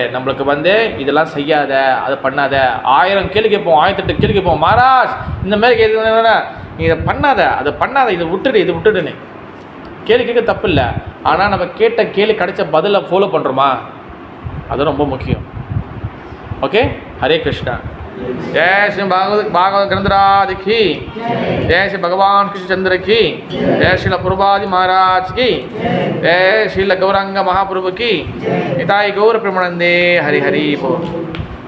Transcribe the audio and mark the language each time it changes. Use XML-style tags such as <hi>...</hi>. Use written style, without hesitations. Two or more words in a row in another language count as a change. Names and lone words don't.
<ta>நம்மளுக்கு வந்து இதெல்லாம் செய்யாத, அதை பண்ணாத, 1000 கேள்வி கேட்போம், 1008 கேள்வி கேட்போம். மகாராஜ் இந்த மாதிரி கேட்குறதுனா நீ இதை பண்ணாத, அதை பண்ணாத, இதை விட்டுடுன்னு கேள்வி கேட்க தப்பு இல்லை. ஆனால் நம்ம கேட்ட கேள்வி கிடைச்ச பதிலை ஃபாலோ பண்ணுறோமா? அது ரொம்ப முக்கியம். ஓகே, ஹரே கிருஷ்ணா.</ta> <hi>जय श्री भागवत ग्रंथराज की, जय श्री भगवान कृष्णचंद्र की, जय श्री प्रभुपाद महाराज की, जय श्री गौरांग महाप्रभु की, निताई गौर प्रेमानंदे, हरि हरि बोल।</hi>